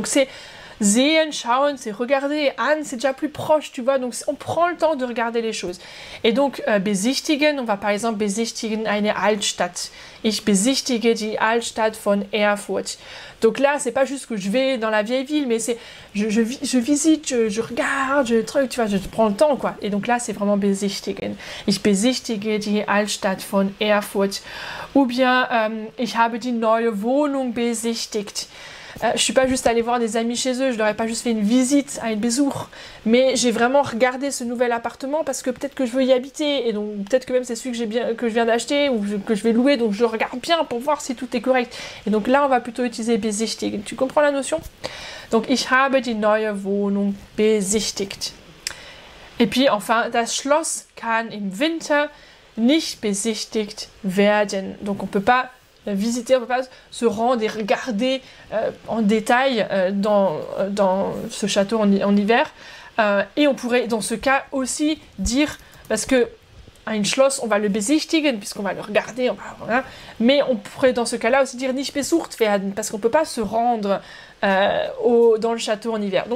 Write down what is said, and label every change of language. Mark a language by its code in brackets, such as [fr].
[fr] Donc c'est sehen, schauen, c'est regarder, an, c'est déjà plus proche, tu vois, donc on prend le temps de regarder les choses. Et donc, besichtigen, on va par exemple [de] besichtigen eine Altstadt. Ich besichtige die Altstadt von Erfurt. [fr] Donc là, c'est pas juste que je vais dans la vieille ville, mais c'est je visite, je regarde, tu vois, je prends le temps, quoi. Et donc là, c'est vraiment besichtigen. [de] Ich besichtige die Altstadt von Erfurt. [fr] Ou bien, [de] ich habe die neue Wohnung besichtigt. [fr] Je suis pas juste allée voir des amis chez eux, je leur ai pas juste fait une visite à une Besuch, mais j'ai vraiment regardé ce nouvel appartement parce que peut-être que je veux y habiter, et donc peut-être que même c'est celui que je viens d'acheter ou que je vais louer, donc je regarde bien pour voir si tout est correct. Et donc là, on va plutôt utiliser besichtigen. Tu comprends la notion? [de] Donc, ich habe die neue Wohnung besichtigt. [fr] Et puis enfin, [de] das Schloss kann im Winter nicht besichtigt werden. [fr] Donc on peut pas visiter, on ne peut pas se rendre et regarder en détail dans ce château en hiver. Et on pourrait dans ce cas aussi dire, parce que [de] ein Schloss, [fr] on va le besichtigen, puisqu'on va le regarder, voilà, mais on pourrait dans ce cas-là aussi dire [de] nicht besucht werden, [fr] parce qu'on ne peut pas se rendre dans le château en hiver.